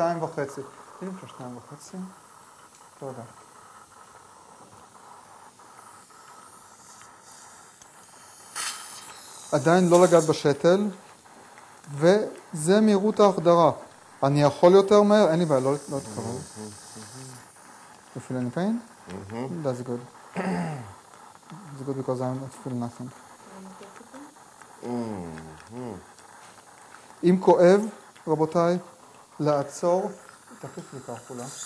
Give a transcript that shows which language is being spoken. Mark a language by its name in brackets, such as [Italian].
[Hebrew] הנה כבר 2.5. תודה. עדיין לא לגעת בשתל, וזה מהירות ההחדרה. אני יכול יותר מהר, אין לי בעיה, לא תקרוב. [English] You feel any pain? That's good. It's good because I don't feel nothing. [Hebrew] אם כואב, רבותיי, לעצור, תחליף לי כחולה.